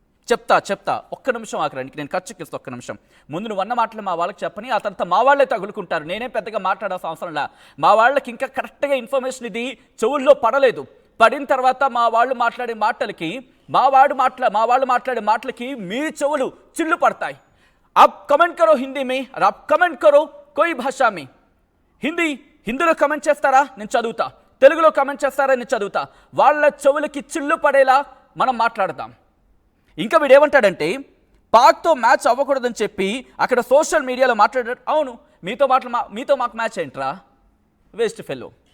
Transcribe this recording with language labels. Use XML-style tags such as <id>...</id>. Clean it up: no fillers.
<te>చెప్తా ఒక్క నిమిషం ఆఖరానికి నేను ఖర్చుకిస్తా. ఒక్క నిమిషం ముందు నువ్వు అన్న మాటలు మా వాళ్ళకి చెప్పని, ఆ తర్వాత మా వాళ్ళే తగులుకుంటారు. నేనే పెద్దగా మాట్లాడాల్సిన అవసరంలా. మా వాళ్ళకి ఇంకా కరెక్ట్గా ఇన్ఫర్మేషన్ ఇది చెవుల్లో పడలేదు. పడిన తర్వాత మా వాళ్ళు మాట్లాడే మాటలకి మా వాళ్ళు మాట్లాడే మాటలకి మీ చెవులు చిల్లు పడతాయి.</te> <hi>आप कमेंट करो हिंदी में और आप कमेंट करो कोई भाषा में.</hi> <te>హిందీలో కమెంట్ చేస్తారా, నేను చదువుతా. తెలుగులో కమెంట్ చేస్తారా, నేను చదువుతా. వాళ్ళ చెవులకి చిల్లు పడేలా మనం మాట్లాడదాం. ఇంకా వీడేమంటాడంటే పాక్తో మ్యాచ్ అవ్వకూడదని చెప్పి అక్కడ సోషల్ మీడియాలో మాట్లాడాడు. అవును, మీతో మాకు మ్యాచ్ ఏంట్రా, వేస్ట్ ఫెల్లో.</te>